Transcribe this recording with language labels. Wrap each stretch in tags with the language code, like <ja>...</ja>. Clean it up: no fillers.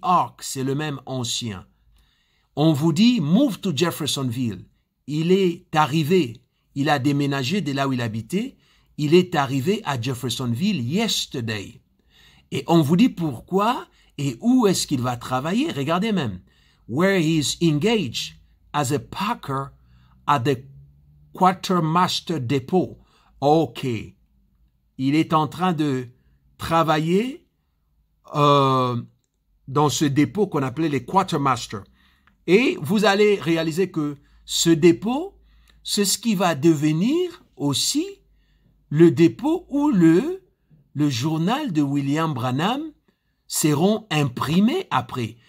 <fr>Ark, c'est le même ancien. On vous dit</fr> <en>move to Jeffersonville.</en> <fr>Il est arrivé, il a déménagé de là où il habitait, il est arrivé à Jeffersonville</fr> <en>yesterday.</en> <fr>Et on vous dit pourquoi et où est-ce qu'il va travailler. Regardez même.</fr> <en>Where he is engaged as a packer at the Quartermaster Depot.</en> <fr>OK. Il est en train de travailler dans ce dépôt qu'on appelait les Quartermaster. Et vous allez réaliser que ce dépôt, c'est ce qui va devenir aussi le dépôt où le journal de William Branham seront imprimés après.</fr>